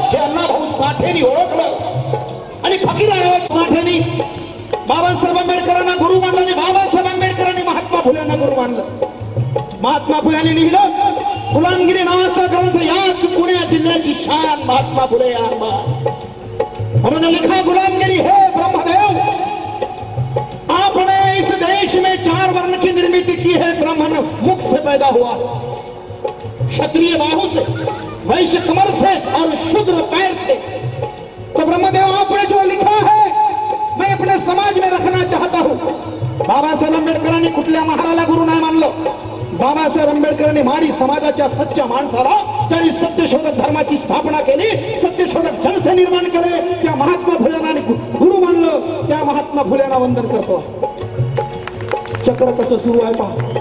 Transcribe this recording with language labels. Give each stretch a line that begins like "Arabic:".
Marathi: हे अण्णाभाऊ साठेंनी ओळखलं आणि फकीराव साठेंनी बाबासाहेब आंबेडकरांना गुरु मानलं आणि बाबासाहेब आंबेडकरांनी महात्मा फुल्यांना गुरु मानलं. महात्मा फुल्यांनी लिहिलं गुलामगिरी नावाचा ग्रंथ, याच पुणे जिल्ह्याची शान महात्मा फुले यांना.
Hindi: उन्होंने लिखा गुलामगिरी है ब्रह्मदेव, आपने इस देश में 4 वर्ण की निर्मित की है, ब्राह्मण मुख से पैदा हुआ, क्षत्रिय बाहु से, वैश्य कमर से और शूद्र पैर से. तो ब्रह्मदेव आपने जो लिखा है मैं अपने समाज में रखना चाहता हूं.
Marathi: बाबासाहेब आंबेडकरांनी कुठल्या महाराला गुरु नाही मानलं. बाबासाहेब आंबेडकरांनी माडी समाजाच्या सच्च्या माणसाला, त्यांनी सत्यशोधक धर्माची स्थापना केली, सत्यशोधक जनसे निर्माण केले, त्या महात्मा फुल्यांना गुरु मानलं. त्या महात्मा फुल्यांना वंदन करतो. चक्र कसं सुरू आहे पहा.